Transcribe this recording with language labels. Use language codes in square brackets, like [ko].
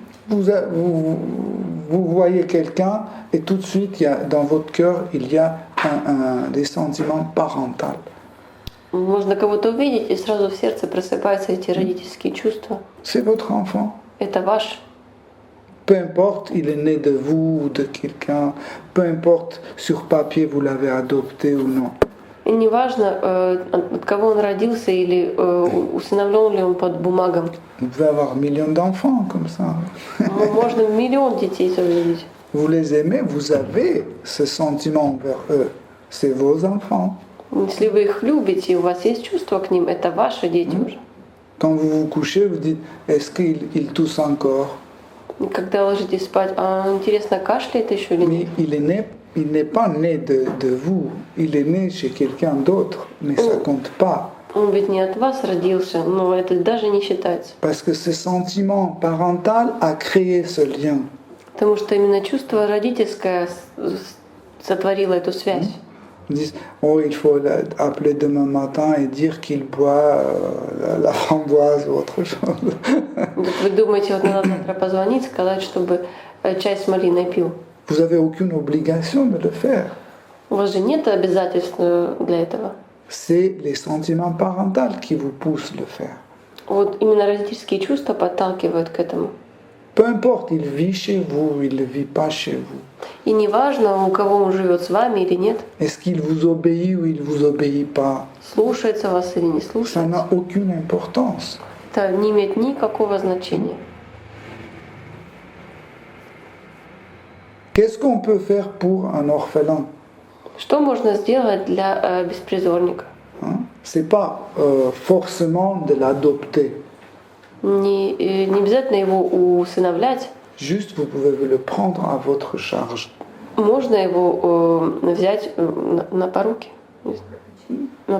[fr] Vous voyez quelqu'un et tout de suite, dans votre cœur, il y a des sentiments parentaux. [ru] Можно кого-то увидеть, и сразу в сердце просыпаются эти родительские чувства. [fr] C'est votre enfant. [ru] Это ваш. [fr] Peu importe, il est né de vous ou de quelqu'un, peu importe sur papier vous l'avez adopté ou non. [ru] И неважно, от кого он родился или усыновлен ли он под бумагам. [fr] Vous pouvez avoir un million d'enfants comme ça. [ru] Можно миллион детей увидеть. [fr] Vous les aimez, vous avez ce sentiment envers eux. C'est vos enfants. [ru] Если вы их любите, у вас есть чувство к ним, это ваши дети уже. [fr] Quand vous vous couchez, vous dites, est-ce qu'il tousse encore? [ru] Когда ложитесь спать, интересно, кашляет еще или [fr] Mais [ru] нет? [fr] il n'est pas né de vous, il est né chez quelqu'un d'autre, mais ça compte pas. [ru] Он ведь не от вас родился, но это даже не считается. [fr] Parce que ce sentiment parental a créé ce lien. [ru] Потому что именно чувство родительское сотворило эту связь. [fr] Ils disent, oh, il faut appeler demain matin et dire qu'il boit la framboise ou autre chose. [ru] Вы думаете, вот надо завтра позвонить, сказать, чтобы чай с малиной пил? [fr] Vous n'avez aucune obligation de le faire. [ru] У вас же нет обязательств для этого. [fr] C'est les sentiments parentaux qui vous poussent à le faire. [ru] Вот именно родительские чувства подталкивают к этому. [fr] Peu importe, il vit chez vous, il ne vit pas chez vous. [ru] И неважно, у кого он живет, с вами или нет, [fr] Est-ce qu'il vous obéit ou il ne vous obéit pas? [ru] слушается вас или не [fr] Ça [ru] слушается, [fr] n'a aucune importance. [ru] это не имеет никакого значения. [fr] Qu'est-ce qu'on peut faire pour un orphelin? [ru] Что можно сделать для беспризорника? [fr] C'est pas forcément de l'adopter. [ru] Не обязательно его усыновлять, [fr] Juste, vous pouvez le prendre à votre charge. [ru] можно его взять на поруки, на